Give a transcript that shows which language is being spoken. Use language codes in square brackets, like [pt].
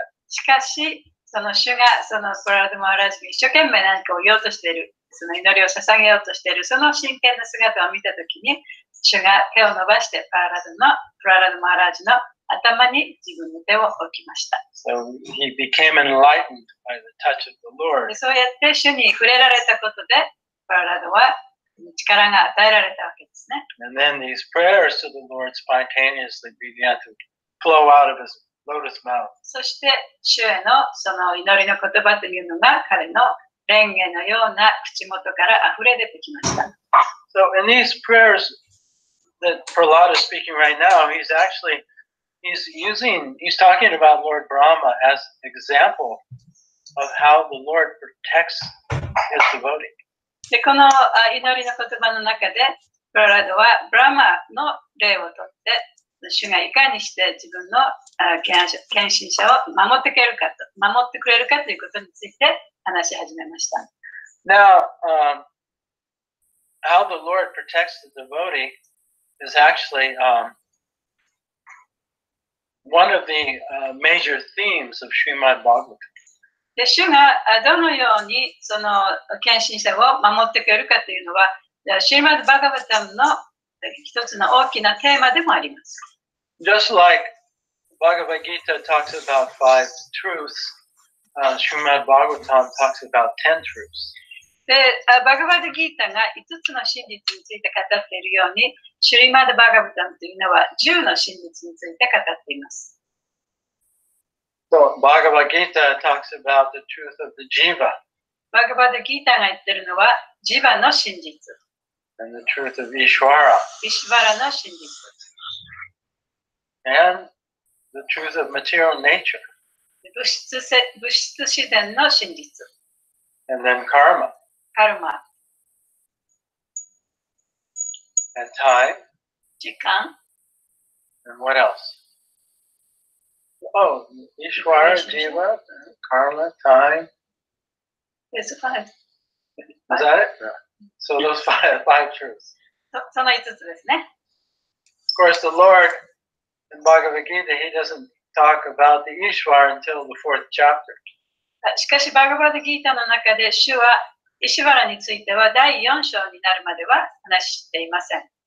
[ja] しかし、その主がそのプララダ・マハラージに一生懸命何かを言おうとしている、その祈りを捧げようとしている、その真剣な姿を見たときに、主が手を伸ばしてプララダ・マハラージの頭に自分の手を置きました。 [en] So he became enlightened by the touch of the Lord. [ja] そうやって主に触れられたことで、プララダは力が与えられたわけですね。 [en] And then these prayers to the Lord spontaneously began to flow out of his lotus mouth. [ja] そして主へのその祈りの言葉というのが彼の蓮華のような口元から溢れ出てきました。 [en] So in these prayers that Prahlad is speaking right now, he's talking about Lord Brahma as an example of how the Lord protects his devotee. [ja] で、この祈りの言葉の中で、プララダはブラマの例をとって、主がいかにして自分の献身者を守ってくれるかということについて話し始めました。 [en] Now, how the Lord protects the devotee is actually one of the major themes of Srimad Bhagavatam. [ja] で、主がどのようにその献身者を守ってくれるかというのは、シリマッド・バガバタムの一つの大きなテーマでもあります。 [en] Just like Bhagavad Gita talks about 5 truths, Srimad Bhagavatam talks about 10 truths. [ja] で、バガバッドギータが5つの真実について語っているように、シュリマッド・バガバタムというのは10の真実について語っています。 [en] So Bhagavad Gita talks about the truth of the jiva. [ja] バガバッドギータが言っているのは、ジバの真実。 [en] And the truth of Ishvara. [ja] イシュバラの真実。 [en] And the truth of material nature. [ja] 物質自然の真実。 [en] And then karma. [ja] カルマ。 [en] And time. [ja] 時間。 [en] And what else? Oh, Ishvara, jiva, karma, time. Yes, 5. Is that it? No. So those five truths. [ja] その5つですね。 [en] Of course, the Lord in Bhagavad Gita, he doesn't talk about the Ishvara until the 4th chapter. [ja] しかし、バガバッドギータの中で、主はイシュバラについては第4章になるまでは話していません。